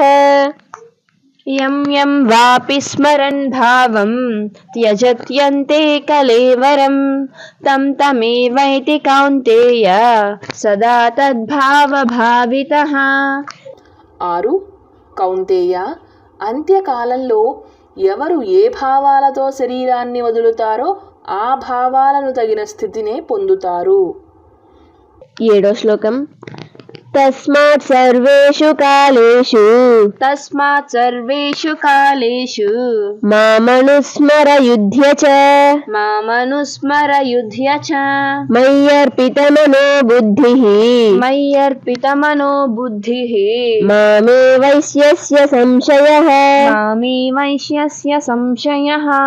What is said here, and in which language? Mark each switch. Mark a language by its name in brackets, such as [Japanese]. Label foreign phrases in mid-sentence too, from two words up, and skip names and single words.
[Sanskrit] यं यं वापि स्मरन् भावं त्यजत्यन्ते कलेवरं तं तमेवैति कौन्तेय सदा तद्भावभावितः 6. [Telugu] కౌంతేయ, అంత్యకాలంలో ఎవరు ఏ భావాలతో శరీరాన్ని వదులుతారో ఆ భావాలను తగిన స్థితినే పొందుతారు. 7వ శ్లోకం [Sanskrit] तस्मात् सर्वेषु कालेषु मामनुस्मर युध्य च मय्यर्पितमनो बुद्धिः मामे वैश्यस्य संशयः